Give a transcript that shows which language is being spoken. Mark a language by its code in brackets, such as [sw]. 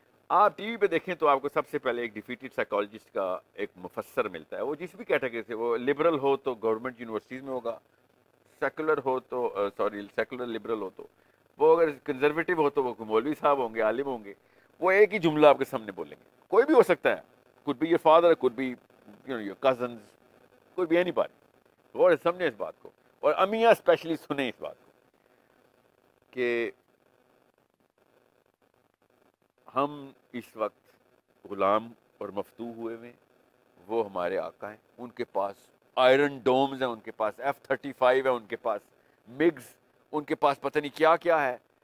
[ur] آپ T V پہ دیکھیں تو آپ کو سب سے پہلے ایک ڈیفیٹڈ سائیکالوجسٹ کا ایک مفسر ملتا ہے. وہ جس بھی کیٹیگری سے, وہ لبرل ہو تو گورنمنٹ یونیورسٹیز میں ہوگا, سیکولر ہو تو سیکولر لبرل ہو تو وہ, اگر کنزرویٹو ہو تو وہ مولوی صاحب ہوں گے, عالم ہوں گے. وہ ایک ہی جملہ آپ کے سامنے بولیں گے. کوئی بھی ہو سکتا ہے, [en] could be your father, could be your cousins, could be anybody. [ur] غور سمجھیں اس بات کو, اور امیاں اسپیشلی سنیں اس بات کو کہ ہم اس وقت غلام اور مفتوح ہوئے ہوئے, وہ ہمارے آقا ہیں. ان کے پاس آئرن ڈومز ہیں, ان کے پاس F-35 ہے, ان کے پاس مگز, ان کے پاس پتہ نہیں کیا کیا ہے.